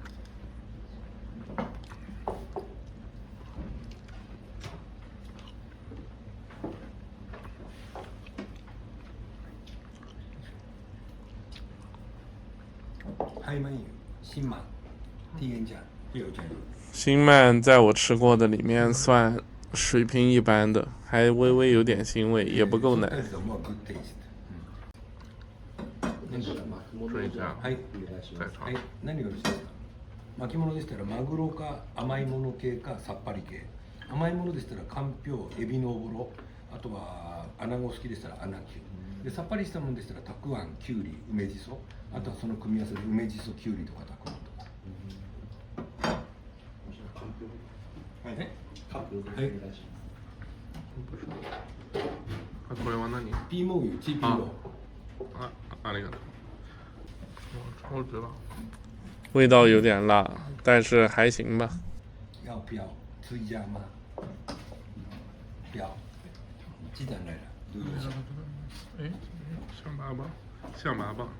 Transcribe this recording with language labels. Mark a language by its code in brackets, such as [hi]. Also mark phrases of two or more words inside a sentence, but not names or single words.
[zh] 海鳗鱼、新鳗、低盐酱、也有酱油。新鳗在我吃过的里面算水平一般的，还微微有点腥味，也不够奶。追加 [ja] はい。 [zh] 再尝 [ja] はい。何がよろしいですか。巻物でしたらマグロか甘いもの系かさっぱり系。甘いものでしたらかんぴょう、エビのおぼろ、あとは穴子好きでしたら穴きゅう。でさっぱりしたものでしたらたくあん、きゅうり、梅じそ。あとはその組み合わせで梅じそ、きゅうりとかたくあんとか。はい。はい。あ、これは何？ピーモン油、チーピーモン。ありがとう。 [zh] 我知道。味道有点辣，但是还行吧。要不要追加吗？不要。鸡蛋来了。哎，象拔蚌，象拔蚌。